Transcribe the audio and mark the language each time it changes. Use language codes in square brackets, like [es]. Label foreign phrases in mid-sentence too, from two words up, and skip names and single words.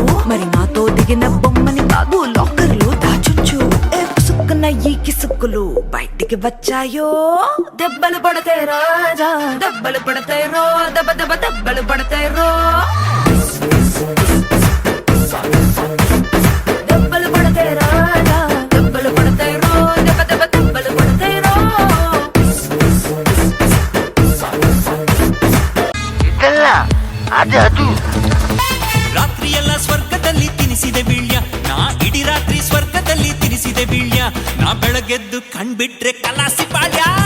[te] మరి నాతో దిగిన బొమ్మని కాదు లాకర్ లో దాచుంచు ఏ పుసుక్కున ఈ కిసుక్కులు బయటికి వచ్చాయో దెబ్బలు పడతాయి రాజా దెబ్బలు పడతాయి రో దెబ్బ దెబ్బ దెబ్బలు పడతాయి రో దెబ్బలు పడతాయి రాజా దెబ్బలు పడతాయి రో దెబ్బ దెబ్బ దెబ్బలు పడతాయి రో [kn] ಇದಲ್ಲ ಅದು ರಾತ್ರಿಯೆಲ್ಲ ಸ್ವರ್ಗದಲ್ಲಿ ತಿನಿಸಿದೆ ಬೀಳ್ಯ ನಾ ಇಡೀ ರಾತ್ರಿ ಸ್ವರ್ಗದಲ್ಲಿ ತಿನಿಸಿದೆ ಬೀಳ್ಯ ನಾ ಬೆಳಗೆದ್ದು ಕಣ್ಬಿಟ್ರೆ ಕಲಾಸಿ ಪಾಳ್ಯ